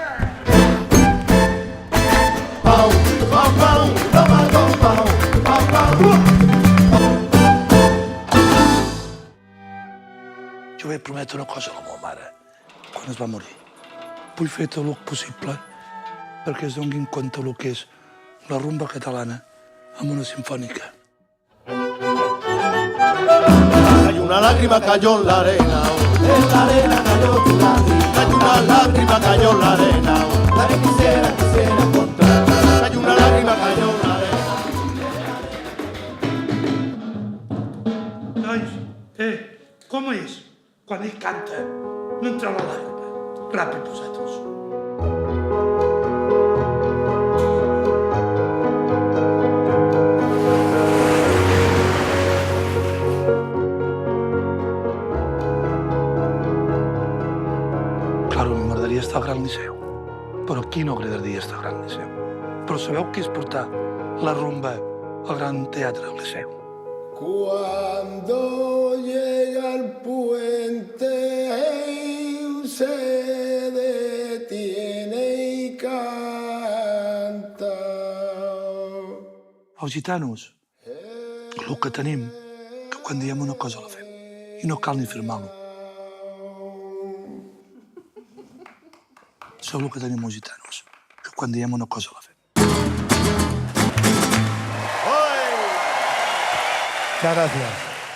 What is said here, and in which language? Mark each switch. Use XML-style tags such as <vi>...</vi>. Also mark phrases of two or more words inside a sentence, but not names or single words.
<ca>Pau, pau, pau, pau, pau, pau, pau, pau. Jo vaig prometre una cosa a la meva mare quan es va morir. Vull fer tot el possible perquè es donin compte del que és la rumba catalana amb una sinfònica.</ca> <es>Hay una lágrima cayó en la arena, en la arena cayó tu lágrima. Hay una lágrima cayó en la arena, la que quisiera encontrar. Hay una lágrima cayó en la arena.</es> <ca>Nois, com és? Quan ell canta, no entra la làgrima. Ràpid, vosaltres. Claro, m'agradaria estar al Gran Liceu, però a qui no agradaria estar al Gran Liceu? Però sabeu què és portar la rumba al Gran Teatre del Liceu?</ca> <es>Cuando llega el puente se detiene y canta.</es> <ca>Els gitanos, el que tenim, que quan diem una cosa la fem, i no cal ni firmar-lo. Això és el que tenim els gitanos, que quan diem una cosa la fem.</ca> <es>Muchas gracias.</es>